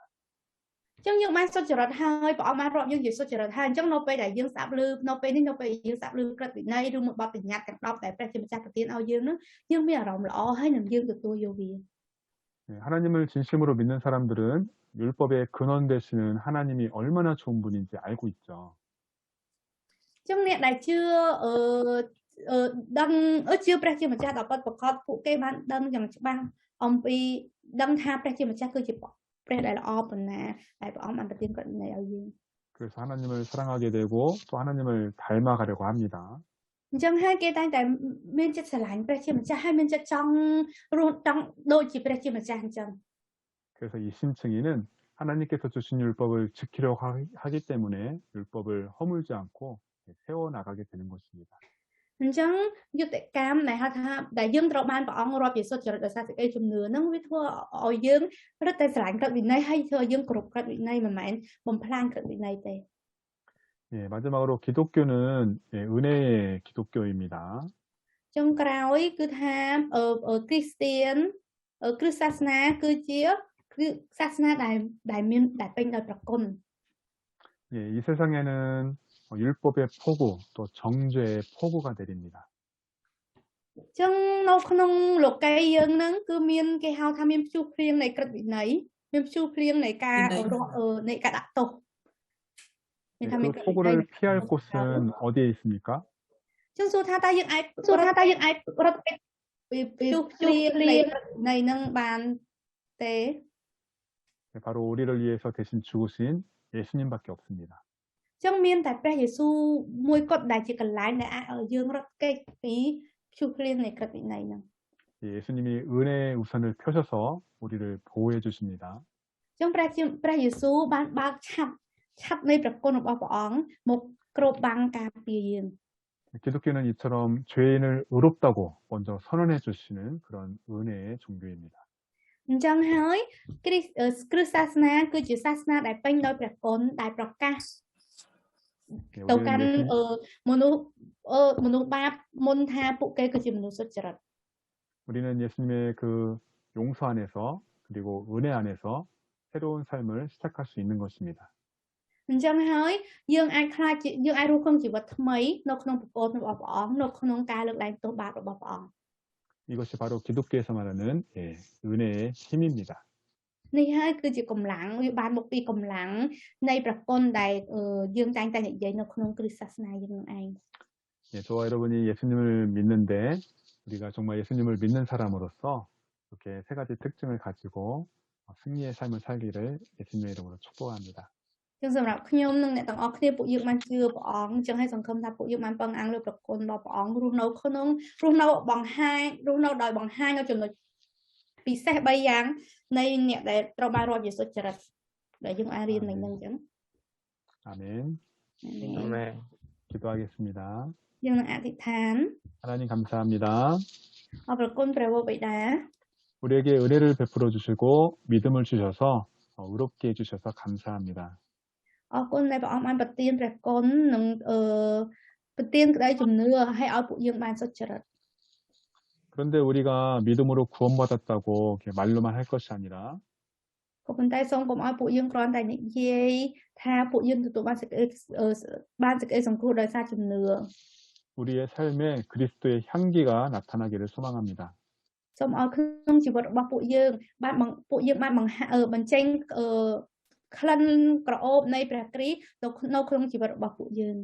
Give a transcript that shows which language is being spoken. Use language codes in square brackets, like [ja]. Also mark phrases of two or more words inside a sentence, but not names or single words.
[km] អញ្ចឹងយើងបានសុចរិតហើយព្រះអង្គបានរាប់យើងជាសុចរិតហើយអញ្ចឹងនៅពេលដែលយើងស្ដាប់ឮនៅពេលនេះនៅពេលយើងស្ដាប់ឮក្រឹតវិន័យឬមួយបទបញ្ញត្តិទាំង10ដែលព្រះជាម្ចាស់ប្រទានឲ្យយើងនឹងយើងមានអារម្មណ៍ល្អហើយនឹងយើងទទួលយកវា [ko] 하나님을 진심으로 믿는 사람들은 율법의 근원 되시는 하나님이 얼마나 좋은 분인지 알고 있죠. [km] អញ្ចឹងអ្នកដែលជឿដឹងជឿព្រះជាម្ចាស់ដល់ពិតប្រកបពួកគេបានដឹងយ៉ាងច្បាស់អំពីដឹងថាព្រះជាម្ចាស់គឺជាព្រះដែលល្អប៉ុណ្ណាដែលព្រះអង្គបានប្រទានក្រឹតវិន័យឲ្យយើង [ko] 그래서 하나님을 사랑하게 되고 또 하나님을 닮아가려고 합니다. [km] អញ្ចឹងហើយគេតែងតែមានចិត្តស្រឡាញ់ព្រះជាម្ចាស់ហើយមានចិត្តចង់រស់ចង់ដូចជាព្រះជាម្ចាស់អញ្ចឹង [ko] 그래서 이 신층이는 하나님께서 주신 율법을 지키려고 하기 때문에 율법을 허물지 않고 세워나가게 되는 것입니다. [km] អញ្ចឹងយុទ្ធកម្មដែលហៅថាដែលយើងត្រូវបានព្រះអង្គរាប់ជាសុចរិតដោយសារសេចក្តីជំនឿហ្នឹងវាធ្វើឲ្យយើងរឹតតែស្រឡាញ់ក្រឹតវិន័យហើយធ្វើឲ្យយើងគោរពក្រឹតវិន័យមិនមែនបំផ្លាញក្រឹតវិន័យទេ [ko] 예, 마지막으로 기독교는 예, 은혜의 기독교입니다. [km] ចុងក្រោយគឺថាគ្រីស្ទៀនគ្រិស្តសាសនាគឺជាសាសនាដែលពេញដោយព្រះគុណ [ko] 예, 이 세상에는 율법의 폭우 또 정죄의 폭우가 내립니다. [km] អញ្ចឹងនៅក្នុងលោកីយើងហ្នឹងគឺមានគេហៅថាមានព្យុះភ្លៀងនៃក្រឹតវិន័យមានព្យុះភ្លៀងនៃការនៃការដាក់ទោស [ko] 예, 그 폭우를 피할 곳은 어디에 있습니까? [km] អញ្ចឹងសួរថាតើយើងអាចរត់ពីព្យុះភ្លៀងនៃហ្នឹងបានទេ [ko] 예, 바로 우리를 위해서 대신 죽으신 예수님밖에 없습니다. [km] អញ្ចឹងមានតែព្រះយេស៊ូវមួយគត់ដែលជាកន្លែងដែលអាចឲ្យយើងរត់គេចពីព្យុះភ្លៀងនៃក្រឹតវិន័យហ្នឹង [ko] 예, 예수님이 은혜의 우산을 펴셔서 우리를 보호해 주십니다. [km] អញ្ចឹងព្រះយេស៊ូវបានបើកឆ័ត្រនៃព្រះគុណរបស់ព្រះអង្គមកគ្របបាំងការពារយើង [ko] 기독교는 이처럼 죄인을 의롭다고 먼저 선언해 주시는 그런 은혜의 종교입니다. [km] អញ្ចឹងហើយគ្រិស្តសាសនាគឺជាសាសនាដែលពេញដោយព្រះគុណដែលប្រកាស [ko] 예, [km] ទៅកាន់មនុស្សបាបមុនថាពួកគេគឺជាមនុស្សសុចរិត [ko] 우리는 예수님의 그 용서 안에서 그리고 은혜 안에서 새로운 삶을 시작할 수 있는 것입니다. [km] អញ្ចឹងហើយយើងអាចរស់ក្នុងជីវិតថ្មីនៅក្នុងព្រះគុណរបស់ព្រះអង្គនៅក្នុងការលើកលែងទោសបាបរបស់ព្រះអង្គ [ko] 이것이 바로 기독교에서 말하는 예, 은혜의 힘입니다. [km] នេះហើយគឺជាកម្លាំងវាបានមកពីកម្លាំងនៃព្រះគុណដែលយើងតែងតែនិយាយនៅក្នុងគ្រិស្តសាសនាយើងនឹងឯង [ko] 예, 저와 여러분이 예수님을 믿는데 우리가 정말 예수님을 믿는 사람으로서 이렇게 세 가지 특징을 가지고 승리의 삶을 살기를 예수님의 이름으로 축복합니다. [km] ចឹងសម្រាប់ខ្ញុំនិងអ្នកទាំងអស់គ្នាពួកយើងបានជឿព្រះអង្គចឹងហើយសង្ឃឹមថាពួកយើងបានពឹងអាំងលើព្រះគុណរបស់ព្រះអង្គរស់នៅបង្ហាញនៅចំណុចពិសេស3យ៉ាងនៃអ្នកដែលត្រូវបានរាប់ជាសុចរិតដែលយើងអាចរៀននៅនឹងចឹង [ko] 아멘. [km] Amen. [ko] 기도하겠습니다. [km] យើងនឹងអធិដ្ឋាន [ko] 하나님 감사합니다. [km] អរព្រគុណព្រះវរបិតា [ko] 우리에게 은혜를 베풀어 주시고 믿음을 주셔서 의롭게 해주셔서 감사합니다. [km] អរគុណដែលព្រះអង្គបានប្រទានព្រះគុណនិងប្រទានក្តីជំនឿឲ្យពួកយើងបានសុចរិត [ko] 그런데 우리가 믿음으로 구원받았다고 이렇게 말로만 할 것이 아니라 [km] ក៏ប៉ុន្តែសូមកុំឲ្យពួកយើងគ្រាន់តែនិយាយថាពួកយើងទទួលបានសេចក្តីសង្គ្រោះដោយសារជំនឿ [ko] 우리의 삶에 그리스도의 향기가 나타나기를 소망합니다. [km] សូមឲ្យក្នុងជីវិតរបស់ពួកយើងបានបញ្ចេញក្លិនក្រអូបនៃព្រះគ្រីស្ទនៅក្នុងជីវិតរបស់ពួកយើង